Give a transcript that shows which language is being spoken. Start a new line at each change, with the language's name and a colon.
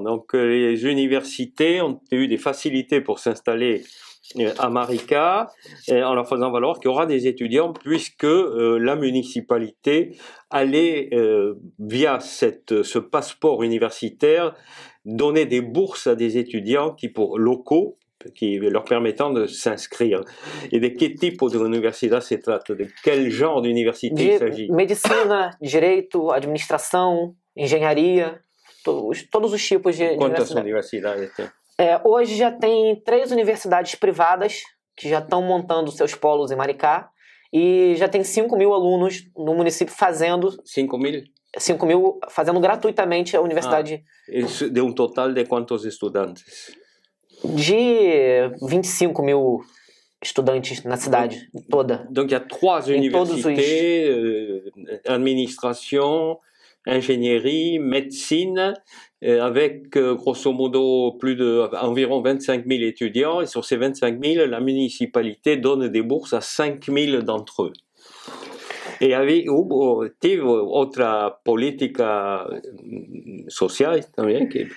French: Donc les universités ont eu des facilités pour s'installer à Maricá, en leur faisant valoir qu'il y aura des étudiants puisque la municipalité allait, via ce passeport universitaire, donner des bourses à des étudiants locaux qui leur permettant de s'inscrire. Et de quel type d'université
Portuguese: se trata?
French: De quel genre d'université il s'agit?
Portuguese: Medicina, direito, administração, engenharia, todos os tipos de Quantas universidades tem? Hoje já tem 3 universidades privadas que já estão montando seus polos em Maricá e já tem 5 mil alunos no município fazendo... 5 mil? 5 mil fazendo gratuitamente a universidade. De um total de quantos estudantes? De 25 mil estudantes na cidade toda.
French: Donc il y a 3 universités, administration, ingénierie, médecine, avec grosso modo environ 25 000 étudiants, et sur ces 25 000, la municipalité donne des bourses à 5 000 d'entre eux.
Portuguese: E teve outra política social também?